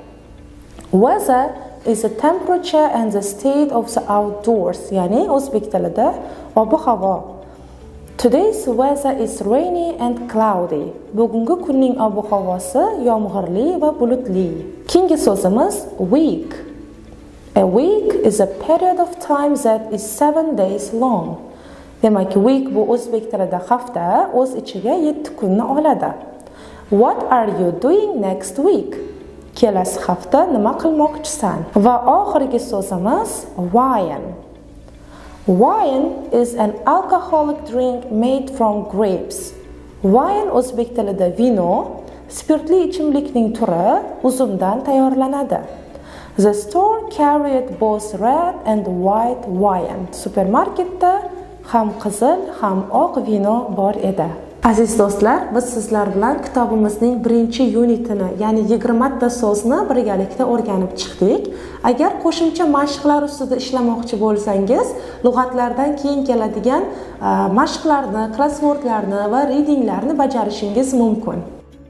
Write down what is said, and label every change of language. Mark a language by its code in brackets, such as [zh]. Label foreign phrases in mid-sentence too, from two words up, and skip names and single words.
[en] Weather is the temperature and the state of the outdoors. [uz] Ya'ni o'zbek tilida ob-havo. [en] Today's weather is rainy and cloudy. [uz] Bugungi kunning ob-havosi yomg'irli va bulutli. Keyingi so'zimiz week. [en] A week is a period of time that is 7 days long. [uz] Demak, week bu o'zbek tilida hafta, o'z ichiga 7 kunni oladi. [en] What are you doing next week? [uz] Kelasi hafta nima qilmoqchisan? Va oxirgi so'zimiz wine. [en] Wine is an alcoholic drink made from grapes. [uz] Wine o'zbek tilida vino, spirtli ichimlikning turi uzumdan tayyorlanadi. [en] The store carried both red and white wine. [uz] Supermarketda ham qizil, ham oq vino bor edi. Aziz do'stlar, biz sizlar bilan kitobimizning birinchi unitini, ya'ni 20 ta so'zni birgalikda o'rganib chiqdik. Agar qo'shimcha mashqlar ustida ishlamoqchi bo'lsangiz, lug'atlardan keyin keladigan mashqlarni, crosswordlarni va readinglarni bajarishingiz mumkin.